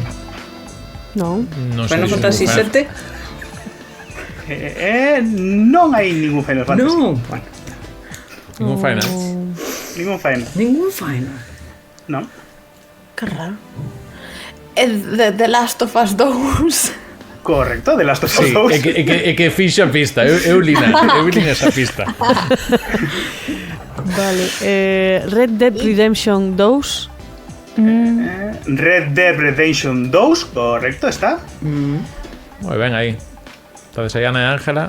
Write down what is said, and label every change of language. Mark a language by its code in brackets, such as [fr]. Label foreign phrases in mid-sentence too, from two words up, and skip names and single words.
[gl] Non. Non sei Final se Fantasy vou facer. 7. Non hai ningún Final Fantasy. Non, bueno, Ningún final. Ningún Final. ningún final. Non. que raro. The Last of Us 2. Correcto, de Last of Us Sí, 2. é que fixo a pista. Eu lina esa pista. Vale. Red Dead Redemption 2. Red Dead Redemption 2, correcto, está. Moi ben aí. Entonces aí Ana e Ángela.